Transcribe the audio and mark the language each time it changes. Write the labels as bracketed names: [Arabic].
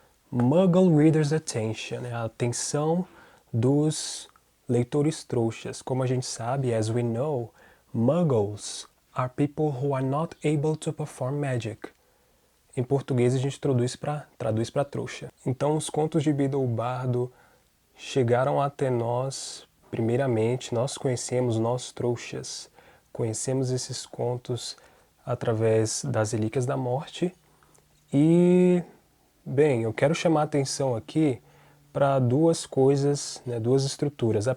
[English] Muggle readers' attention, [Portuguese] a atenção dos leitores trouxas. Como a gente sabe, [English] as we know, Muggles are people who are not able to perform magic. [Portuguese] Em português a gente traduz para trouxa. Então os contos de Beedle o Bardo chegaram até nós, primeiramente, nós conhecemos, nós trouxas, conhecemos esses contos através das Relíquias da Morte e, bem, eu quero chamar a atenção aqui para duas coisas, né, duas estruturas.